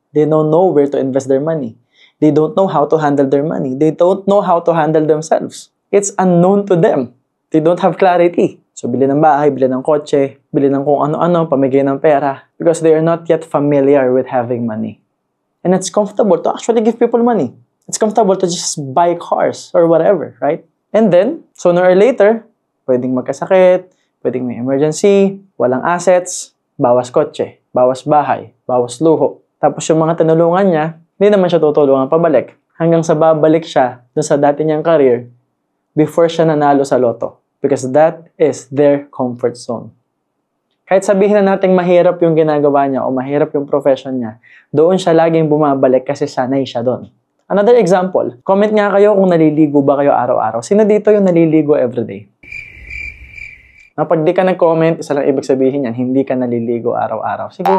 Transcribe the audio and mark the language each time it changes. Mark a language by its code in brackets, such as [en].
[en] They don't know where to invest their money. They don't know how to handle their money. They don't know how to handle themselves. It's unknown to them. They don't have clarity. [tl] So, bili ng bahay, bili ng kotse, bili ng kung ano-ano, pamigay ng pera. [en] Because they are not yet familiar with having money. And it's comfortable to actually give people money. It's comfortable to just buy cars or whatever, right? [tl] And then, [en] sooner or later, [tl] pwedeng magkasakit, pwedeng may emergency, walang assets, bawas kotse, bawas bahay, bawas luho. Tapos yung mga tinulungan niya, hindi naman siya tutulungan pabalik. Hanggang sa babalik siya dun sa dati niyang career before siya nanalo sa loto. [en] Because that is their comfort zone. [tl] Kahit sabihin na natin mahirap yung ginagawa niya o mahirap yung profession niya, doon siya laging bumabalik kasi sanay siya doon. Another example, comment nga kayo kung naliligo ba kayo araw-araw. Sino dito yung naliligo everyday? Pag di ka nag-comment, isa lang ibig sabihin yan, hindi ka naliligo araw-araw.